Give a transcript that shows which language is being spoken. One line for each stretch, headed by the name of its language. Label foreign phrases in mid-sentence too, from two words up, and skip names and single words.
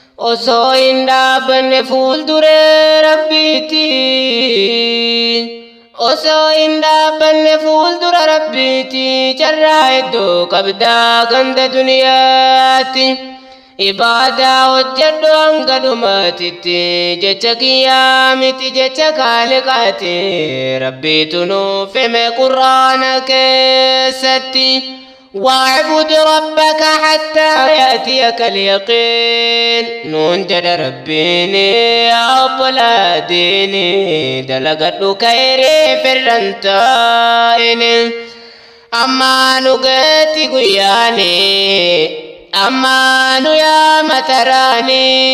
Oromo: Osoo hin dhaabbanne fuulduree Rabbiiti, osoo hin dhaabbanne fuuldura Rabbiiti, carraa hedduu qabdaa ganda duniyaatti. Ibaadaa hojjedhu hanga dhumaatitti, jecha kiyyaa miti jecha Kaaliqaati. Rabbiitu nuuf hime Qur'aana keessatti.
Arabic: واعبد ربك حتى يأتيك اليقين.
Oromo: Nuun jedha Rabbiin, yaa obbolaa diini, dalagadhu kayrii firran taa'in. Ammaa nu geetti guyyaani, ammaa nu yaa mataraani.